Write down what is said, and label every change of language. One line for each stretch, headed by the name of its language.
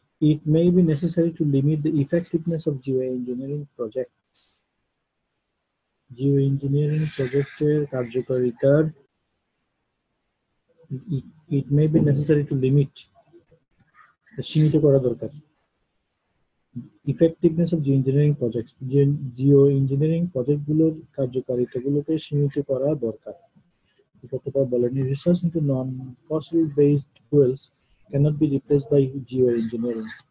English: It may be necessary to limit the effectiveness of geoengineering projects.
Bangla: Geoengineering প্রজেক্টের কার্যকারিতার
English: it may be necessary to limit,
Bangla: সীমিত করা দরকার।
English: Effectiveness of geoengineering projects,
Bangla: geoengineering প্রজেক্টগুলোর কার্যকারিতাগুলোকে সীমিত করা দরকার। এই কথাটা বলেনি।
English: Research into non-fossil based fuels cannot be replaced by geoengineering.